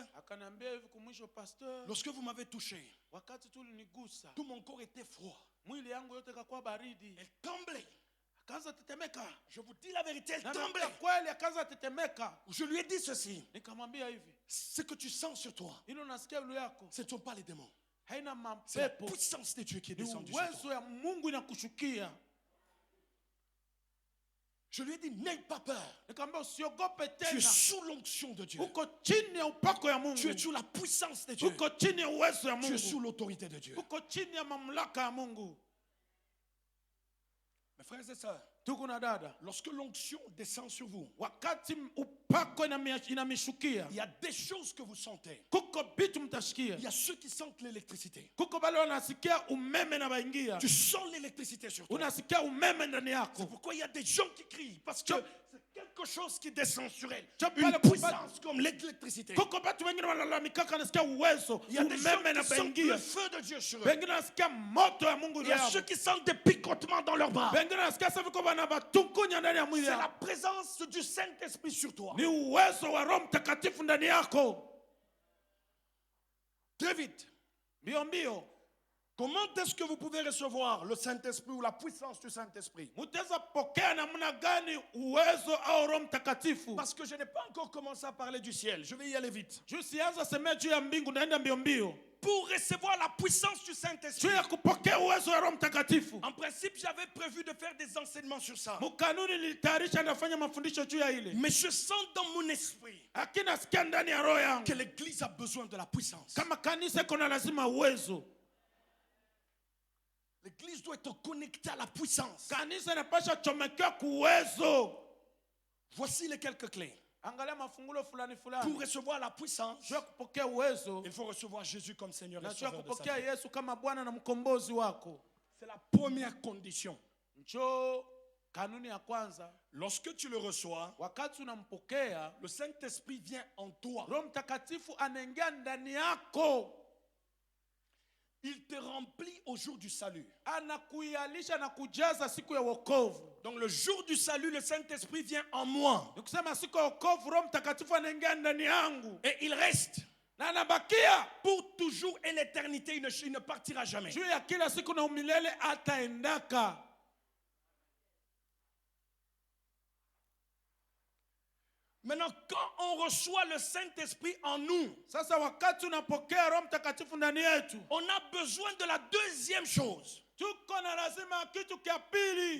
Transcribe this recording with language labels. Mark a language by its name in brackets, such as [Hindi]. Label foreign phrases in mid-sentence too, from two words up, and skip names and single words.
[Swahili] Akaniambia hivi kumwisho, pastor, [French] lorsque vous m'avez touché, [Swahili] wakati tu ulinigusa, [French] tout mon corps était froid. [Swahili] mwili yangu yote ikakuwa baridi. [French] Elle tremblait. [Swahili] akaanza tetemeka. [French] Je vous dis la vérité, elle [Swahili] Na [French] tremblait. [Swahili] naambia kweli akaanza tetemeka. [French] Je lui ai dit ceci. [Swahili] Nikamwambia hivi, [French] Ce que tu sens sur toi, [Swahili] hilo nasikia juu yako [French] ce ne sont pas les démons. [Swahili] haina [French] C'est la [Swahili] mapepo, [French] puissance de Dieu qui est [Swahili] ni [French] descendue sur [Swahili] uwezo [French] toi. [Swahili] ya Mungu inakushukia. [French] Je lui ai dit, n'aie pas peur. [Swahili] Nikamwambia usiogope [French] Tu es [Swahili] tena. [French] sous l'onction de Dieu. [Swahili] Uko chini ya upako ya Mungu. [French] Tu es sous la puissance de Dieu. [Swahili] Uko chini ya uwezo ya [French] Tu es sous [Swahili] Mungu. [French] l'autorité de Dieu. [Swahili] Uko chini ya mamlaka ya Mungu. [French] Mes frères et sœurs, [Swahili] Ndugu na dada, [French] lorsque l'onction descend sur vous, [Swahili] wakati upako inamishukia, [French] il y a des choses que vous sentez. [Swahili] kuko bitu mtashikia. [French] Il y a ceux qui sentent l'électricité. [Swahili] Kuko bale wanasikia umeme na baingia. [French] Tu sens l'électricité sur toi. [Swahili] Unasikia umeme ndani [French] C'est [Swahili] yako. [French] pourquoi il y a des gens qui crient. Parce que c'est quelque chose qui descend sur elle. Tu Une parles puissance comme l'électricité. [Swahili] Kuko batu wengine wanalalamika kanasikia uwezo, [French] Il y a des gens [Swahili] umeme na [French] qui sentent le [Swahili] baingia. [French] feu de Dieu sur eux. [Swahili] Wengine wanasikia moto ya Mungu [French] Il [Swahili] juu [French] y a [Swahili] yao. [French] ceux qui sentent des picotements dans leurs bras. [Swahili] Wengine wanasikia sasa viko bana batungunya ndani ya mwili [French] C'est la [Swahili] yao. [French] présence du Saint-Esprit sur toi. [Swahili] Ni uwezo wa Roho Mtakatifu ndani yako. [French] Très vite. [Swahili] Mbio mbio. [French] Comment est-ce que vous pouvez recevoir le Saint-Esprit ou la puissance du Saint-Esprit? [Swahili] Mutaweza pokea namna gani uwezo au Roho Mtakatifu? [French] Parce que je n'ai pas encore commencé à parler du ciel. Je vais y aller vite. [Swahili] Juu sianza semea juu ya mbingu, naenda mbio mbio. [French] Pour recevoir la puissance du Saint-Esprit. [Swahili] Juu ya kupokea uwezo wa Roho Mtakatifu. [French] En principe, j'avais prévu de faire des enseignements sur ça. [Swahili] Mukanuni nilitayarisha nafanya mafundisho juu ya ile. [French] Mais je sens dans mon esprit [Swahili] Lakini nasikia ndani ya roho yangu [French] que l'Église a besoin de la puissance. [Swahili] kama kanisa iko na lazima uwezo. [French] L'Église doit être connectée à la puissance. [Swahili] Kanisa inapasha chomekea kuwezo. [French] Voici les quelques clés. [Swahili] Angalia mafungulo fulani [French] Pour [Swahili] fulani. [French] recevoir la puissance, [Swahili] Juu ya kupokea uwezo, [French] il faut recevoir Jésus comme Seigneur et [Swahili] na juu ya [French] Sauveur de sa [Swahili] kupokea [French] vie. [Swahili] Yesu kama Bwana na mkombozi wako. [French] C'est la première condition. [Swahili] Njoo kanuni ya kwanza, [French] Lorsque tu le reçois, [Swahili] wakati unampokea, [French] le Saint-Esprit vient en toi. [Swahili] Roho Mtakatifu anaingia ndani yako. [French] Il te remplit au jour du salut. [Swahili] Anakuialisha na kujaza siku ya wokovu. [French] Donc le jour du salut, le Saint-Esprit vient en moi. [Swahili] Nikusema siku ya wokovu Roho Mtakatifu anaingia ndani yangu. [French] Et il reste [Swahili] Na anabakia [French] pour toujours et l'éternité. Il ne partira jamais. [Swahili] juu ya kila siku na umilele ataendaka. [French] Maintenant, quand on reçoit le Saint-Esprit en nous, [Swahili] Sasa wakati unapokea Roho Mtakatifu ndani yetu, [French] on a besoin de la deuxième chose, [Swahili] tuko na lazima kitu kia pili,